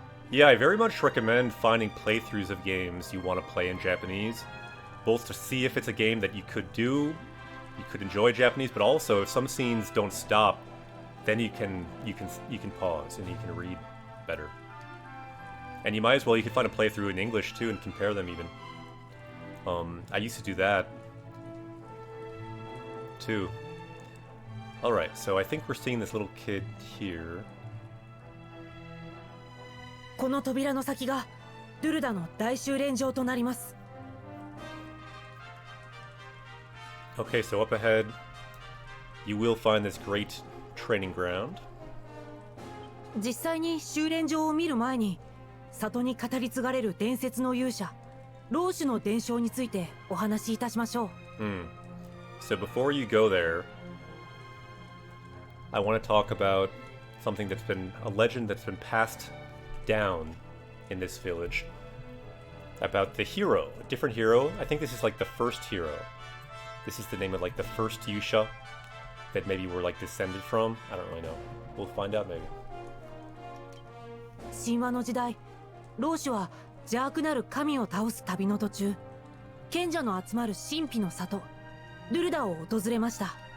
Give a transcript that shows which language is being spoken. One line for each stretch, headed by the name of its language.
English: Yeah, I very much recommend finding playthroughs of games you want to play in Japanese, both to see if it's a game that you could do, you could enjoy Japanese, but also if some scenes don't stop, then you can pause and you can read better. And you might as well, you can find a playthrough in English too and compare them even. I used to do that too. Alright, so I think we're seeing this little kid here.
Japanese: この扉の先がドゥルダの大修練場となります。
English: Okay, so up ahead, you will find this great training ground.
Japanese: 実際に修練場を見る前に、里に語り継がれる伝説の勇者、老主の伝承についてお話しいたしましょう。
English: So before you go there, I want to talk about something that's been a legend that's been passed down in this village. About the hero, a different hero. I think this is like the first hero. This is the name of like the first Yusha that maybe we're like descended from. I don't really know. We'll find out maybe.
Japanese: 神話の時代、老主は邪悪なる神を倒す旅の途中、賢者の集まる神秘の里、ドゥルダを訪れました。